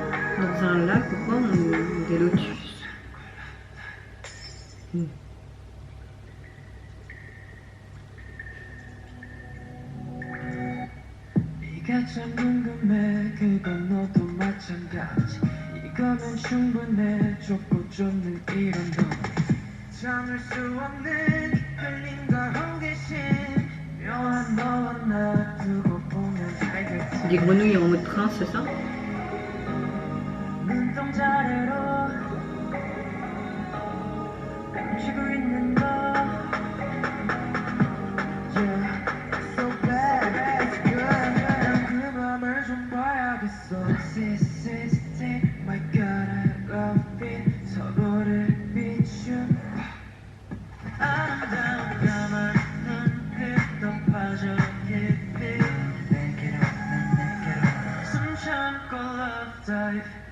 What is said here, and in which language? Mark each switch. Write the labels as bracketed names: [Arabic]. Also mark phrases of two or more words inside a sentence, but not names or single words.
[French] Dans un lac ou quoi, ou des lotus. [Korean] 네가 참 궁금해 그건 너도 마찬가지 이거면 충분해 좁고 좁는 이런 거 참을 수 없는 끌림과 호기심 묘한 너와 나 두고 보면 알겠지 [French] Des grenouilles en mode prince, c'est ça? [Korean] 눈동자래로 감추고 있는 너 [English] Yeah, so bad, it's good [Korean] 난 그 맘을 좀 봐야겠어 [English] See, my God, I love it [Korean] 서로를 비춘 아름다운 까만 눈빛 넌 빠져 깊이 내게로 난 내게로 숨 참고 [English] love dive